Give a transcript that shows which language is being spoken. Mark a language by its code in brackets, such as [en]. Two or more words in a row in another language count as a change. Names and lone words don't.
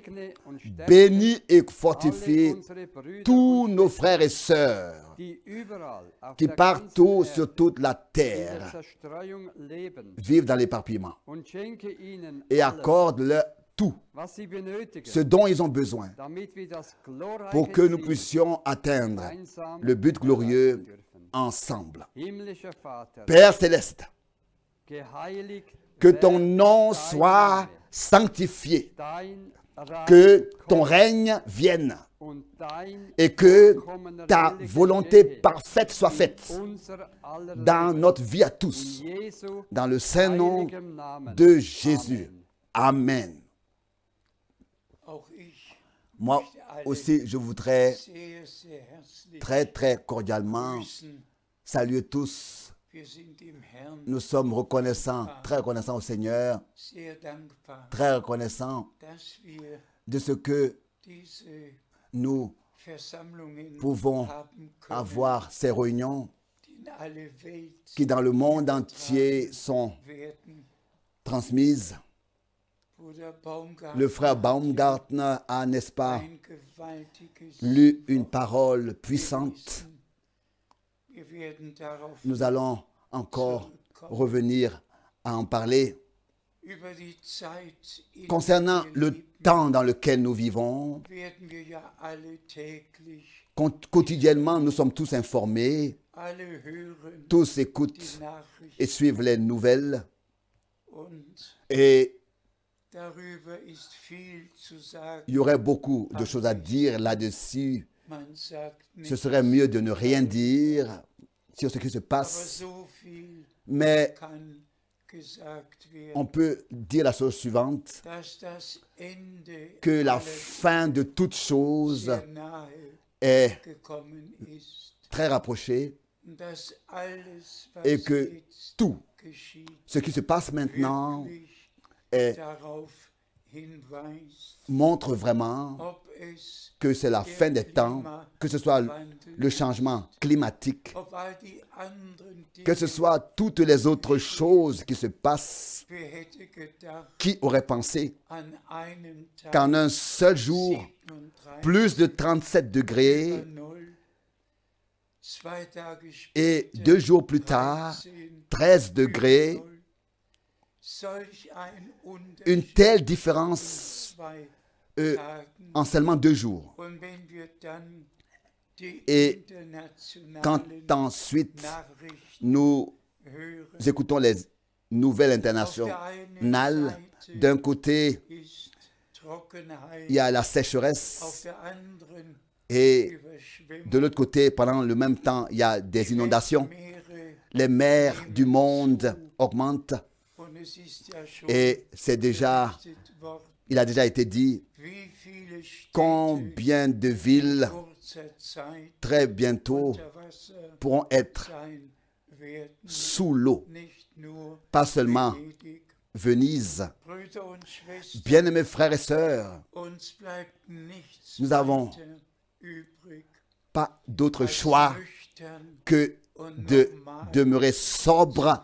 [fr] Bénis et fortifie tous nos frères et sœurs qui partout sur toute la terre vivent dans l'éparpillement et accorde-leur tout ce dont ils ont besoin pour que nous puissions atteindre le but glorieux ensemble. Père céleste, que ton nom soit sanctifié, que ton règne vienne [de] und dein [fr] et que [de] vollkommener [fr] ta [de] Wille [fr] volonté [de] geschehe [fr] parfaite soit faite [de] unser aller [fr] dans [de] Leben. [fr] notre vie à [de] In [fr] tous, [de] Jesu [fr] dans le saint nom [de] heiligem Namen. [fr] de Jésus. [de] Amen. [fr] Amen. [de] Auch ich [fr] Moi aussi, je voudrais [de] sehr, sehr herzlich [fr] très, très cordialement [de] grüßen. [fr] saluer tous. [de] Wir sind dem Herrn [fr] Nous sommes reconnaissants, très reconnaissants au Seigneur, [de] sehr dankbar, [fr] très reconnaissants [de] dass wir [fr] de ce que [de] diese [fr] nous [de] Versammlungen [fr] pouvons [de] haben können, [fr] avoir ces réunions [de] die in alle Welt [fr] qui dans le monde entier sont [de] werden. [fr] transmises. [de] Bruder Baumgartner [fr] Le frère Baumgartner a, n'est-ce pas, [de] ein gewaltiges [fr] lu une parole puissante. [de] Wir werden darauf [fr] Nous allons encore revenir à en parler. [de] über die Zeit, in [fr] Concernant [de] der wir [fr] le [de] leben, [fr] temps dans lequel nous vivons, [de] werden wir ja alle täglich, [fr] quotidiennement, nous sommes tous informés, [de] alle hören [fr] tous [de] die [fr] écoutent [de] Nachrichten [fr] et suivent les nouvelles. [de] und [fr] Et [de] darüber ist viel zu sagen. [fr] il y aurait beaucoup de choses à dire là-dessus. [de] Man sagt [fr] Ce [de] nicht, [fr] serait mieux de ne rien dire sur ce qui se [de] aber [fr] passe. [de] so viel [fr] Mais [de] kann gesagt werden, [fr] on peut dire la chose suivante, [de] dass das Ende [fr] que la [de] aller [fr] fin de toute chose [de] sehr nahe [fr] est [de] gekommen ist [fr] très rapprochée [de] und dass alles, was [fr] et que [de] jetzt [fr] tout [de] geschieht, [fr] ce qui se passe maintenant [de] wirklich [fr] est, [de] darauf hinweist, [fr] montre vraiment [de] ob es [fr] que c'est la fin des temps, que ce soit le changement climatique, [de] ob all die anderen [fr] que ce [de] Dinge, [fr] soit toutes les autres choses qui se passent. [de] wer hätte gedacht, [fr] Qui aurait pensé [de] an einem Tag [fr] qu'en un seul jour, [de] 37 [fr] plus de 37 degrés [de] über Null, 2 Tage [fr] et [de] später [fr] 2 jours plus tard, [de] 13 [fr] 13 [de] über [fr] degrés, [de] Null. Solch ein [fr] une [de] Unterschied [fr] telle [de] in [fr] différence [de] 2 Tagen. [fr] en seulement 2 jours. [de] Und wenn wir dann die [fr] Et quand [de] internationalen [fr] ensuite [de] Nachrichten [fr] nous [de] hören, [fr] écoutons les nouvelles [de] auf der [fr] internationales, [de] einen Seite [fr] d'un côté, [de] ist Trockenheit, [fr] il y a la [de] auf [fr] sécheresse [de] der anderen [fr] et [de] Überschwemmung, [fr] de l'autre côté, pendant le même temps, il y a des inondations. [de] Meere, [fr] Les mers du monde augmentent [de] und es ist ja schon [fr] et c'est déjà, [de] berichtet worden, [fr] il a déjà été dit, [de] wie viele Städte [fr] combien de villes [de] in kurzer Zeit [fr] très bientôt [de] unter Wasser [fr] pourront être [de] sein werden, [fr] sous l'eau. [de] nicht nur [fr] Pas seulement [de] Venedig. [fr] Venise. [de] Brüder und Schwestern, [fr] Bien-aimés frères et sœurs, [de] uns bleibt nichts [fr] Nous avons [de] weiter übrig, [fr] pas d'autre [de] als [fr] choix [de] nüchtern [fr] que [de] und [fr] de [de] normal [fr] demeurer sobre